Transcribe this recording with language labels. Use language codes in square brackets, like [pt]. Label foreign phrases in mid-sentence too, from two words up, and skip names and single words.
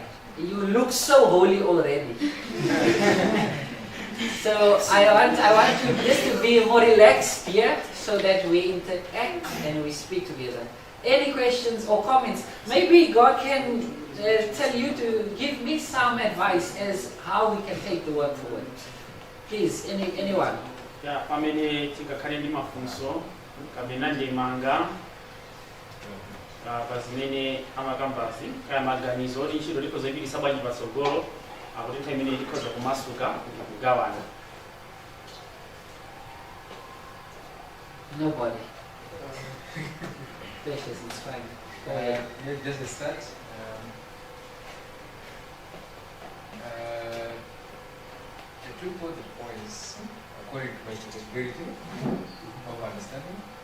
[en] You look so holy already. So I want you just to be more relaxed here, so that we interact and we speak together. Any questions or comments? Maybe God can tell you to give me some advice as how we can take the work forward. Please, anyone? Yeah, [ny] pamene tikakhale ndi mafunso kapena ndemanga pazimene amakambasi kaya maganizo oti ntchito likhoza ipitisa bwanji patsogolo akuti nthawi imene likhoza kumasuka kuti kugawana. [en] Nobody. Precious, it's fine. Go ahead. Maybe just a start. The two important points, according to my capability of understanding.